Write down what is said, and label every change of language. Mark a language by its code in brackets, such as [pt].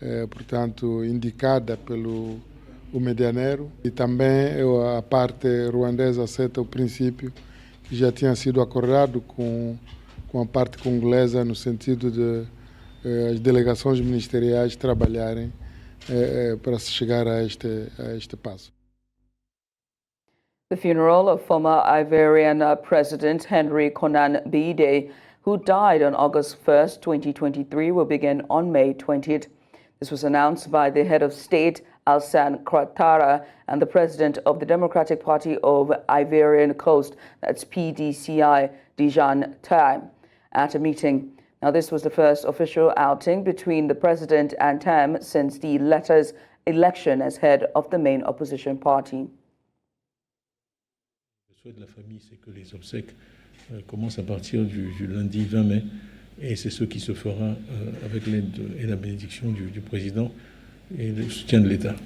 [pt] portanto, indicada pelo o medianeiro, e também a parte ruandesa aceita o princípio que já tinha sido acordado com a parte congolesa no sentido de as delegações ministeriais trabalharem para se chegar a este passo. [en] The funeral of former Ivorian President Henry Konan Bédié, who died on August 1st, 2023, will begin on May 20th. This was announced by the head of state, Alassane Ouattara, and the president of the Democratic Party of Ivorian Coast, that's PDCI, Dijan Tam, at a meeting. Now, this was the first official outing between the president and Tam since the latter's election as head of the main opposition party. [fr] Le souhait de la famille, c'est que les obsèques commencent à partir du lundi 20 mai, et c'est ce qui se fera avec l'aide et la bénédiction du président et le soutien de l'État.